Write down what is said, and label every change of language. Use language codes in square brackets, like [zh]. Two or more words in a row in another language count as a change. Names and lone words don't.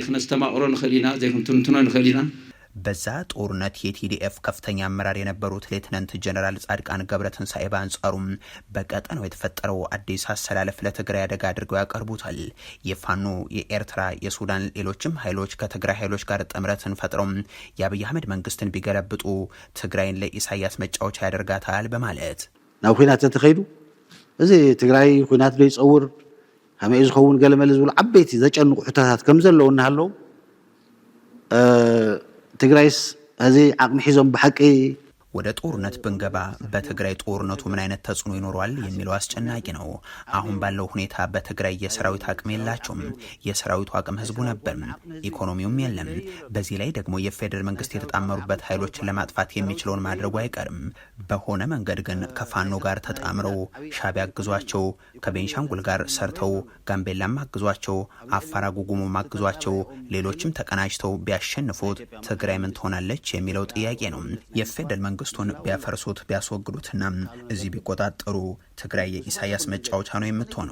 [am] በዛ ጦርነት የቲዲኤፍ ከፍተኛ አመራር የነበሩት ሌተናንት ጀነራል ጻድቃን ገብረትንሳኤ በአንጻሩም በቀጠናው የተፈጠረው አዲስ አሰላለፍ ለትግራይ አደጋ አድርገው ያቀርቡታል። የፋኖ፣ የኤርትራ፣ የሱዳን ሌሎችም ኃይሎች ከትግራይ ኃይሎች ጋር ጥምረትን ፈጥረው የአብይ አህመድ መንግስትን ቢገለብጡ ትግራይን ለኢሳያስ መጫወቻ ያደርጋታል በማለት [ti] ናብ ኩናት ተተኸይዱ እዚ ትግራይ ኩናት ደይ ጸውር ከመይ ዝኸውን ገለመለ ዝብሉ ዓበይቲ ዘጨንቁ ሕቶታት ከም ዘለዉ እናሃለዉ ትግራይስ እዚ ዓቅሚ ሒዞም ብሓቂ [am] ወደ ጦርነት ብንገባ በትግራይ ጦርነቱ ምን አይነት ተጽዕኖ ይኖራል የሚለው አስጨናቂ ነው። አሁን ባለው ሁኔታ በትግራይ የሰራዊት አቅም የላቸውም። የሰራዊቱ አቅም ህዝቡ ነበር፣ ኢኮኖሚውም የለም። በዚህ ላይ ደግሞ የፌደራል መንግስት የተጣመሩበት ኃይሎችን ለማጥፋት የሚችለውን ማድረጉ አይቀርም። በሆነ መንገድ ግን ከፋኖ ጋር ተጣምረው ሻዕቢያ አግዟቸው፣ ከቤንሻንጉል ጋር ሰርተው ጋምቤላም አግዟቸው፣ አፋር ጉጉሞም አግዟቸው፣ ሌሎችም ተቀናጅተው ቢያሸንፉት ትግራይ ምን ትሆናለች የሚለው ጥያቄ ነው። የፌደራል መንግስቱን ቢያፈርሱት ቢያስወግዱትና እዚህ ቢቆጣጠሩ ትግራይ የኢሳያስ መጫወቻ ነው የምትሆነው።